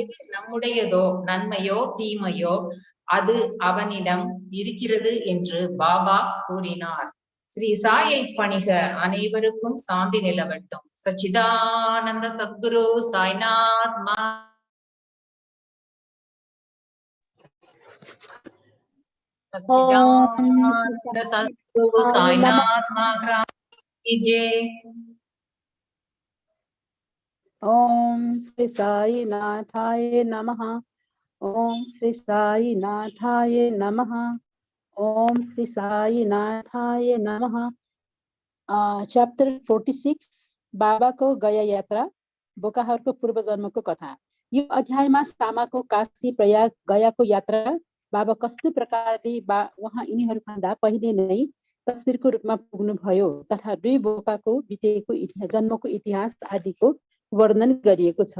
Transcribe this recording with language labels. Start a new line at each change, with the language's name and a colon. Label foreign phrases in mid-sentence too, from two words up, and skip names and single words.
Tamil: நம்முடையதோ நன்மையோ தீமையோ அது அவனிடம் இருக்கிறது என்று பாபா கூறினார். ஸ்ரீ சாயை பணிக. அனைவருக்கும் சாந்தி நிலவட்டும். சச்சிதானந்த சத்குரு சாய்நாத்.
Hindi: सच्चिदानंद सद्गुरु साईनाथ महाराज की जय।
Sanskrit: ओम श्री साई नाथाय नमः। ओम श्री साई नाथाय नमः। ओम श्री साई नाथाय नमः।
Nepali: च्याप्टर 46 बाबाको गया यात्रा बोकाहरूको पूर्व जन्मको कथा। यो अध्यायमा सामाको काशी प्रयाग गयाको यात्रा बाबा कस्तो प्रकारले उहाँ यिनीहरूभन्दा पहिले नै तस्बिरको रूपमा पुग्नुभयो तथा दुई बोकाको बितेको जन्मको इतिहास आदिको वर्णन गरिएको छ।